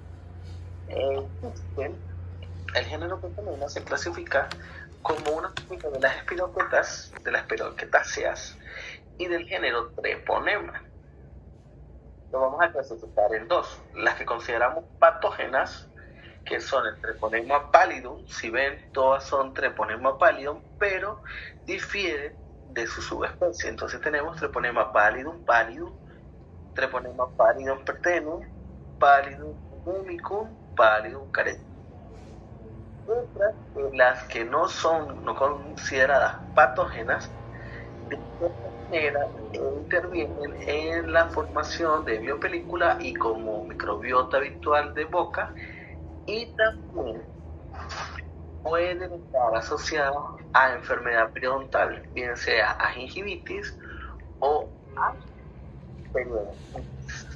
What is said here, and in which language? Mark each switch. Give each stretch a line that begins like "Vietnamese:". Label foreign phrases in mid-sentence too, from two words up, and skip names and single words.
Spanish: El género treponema se clasifica como una familia de las espiroquetáceas y del género treponema. Lo vamos a clasificar en dos: las que consideramos patógenas, que son el treponema pallidum. Si ven, todas son treponema pallidum, pero difieren de su subespecie. Entonces tenemos treponema pallidum, treponema pallidum pertenum, pallidum umicum, pallidum caretum. Otras, las que no consideradas patógenas, de cierta manera intervienen en la formación de biopelícula y como microbiota habitual de boca, y también pueden estar asociados a enfermedad periodontal, bien sea a gingivitis o a periodontitis.